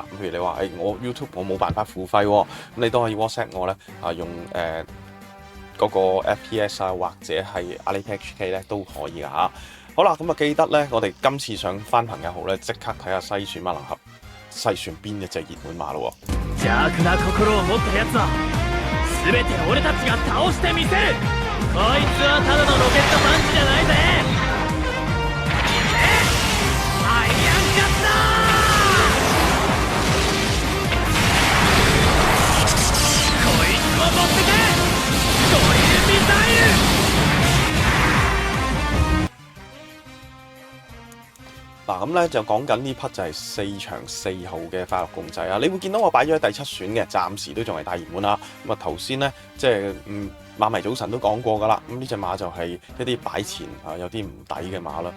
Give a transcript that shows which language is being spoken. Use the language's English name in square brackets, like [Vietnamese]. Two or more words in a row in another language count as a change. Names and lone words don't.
[Cantonese] 咁譬如你話我 YouTube 我冇辦法付費咁你都可以 WhatsApp 我呢，用嗰個 FPS 或者係 Alipay HK 呢都可以噶嚇。好啦，咁記得呢，我哋今次想翻朋友號呢，即刻睇下篩選萬能俠篩選邊一隻熱門馬咯喎。 [Japanese] 邪悪な心を持った奴は全て俺たちが倒してみせる。こいつはただのロケットパンチじゃないぜ。アイアンカッター。こいつを持ってけ。ドリルミサイル。 [Cantonese] 嗱咁咧就講緊呢匹就係4場4號嘅快樂共濟啊！你會見到我擺咗喺第7選嘅，暫時都仲係大熱門啦。咁啊頭先呢，即係馬迷早晨都講過噶啦。咁呢隻馬就係一啲擺前有啲唔抵嘅馬啦。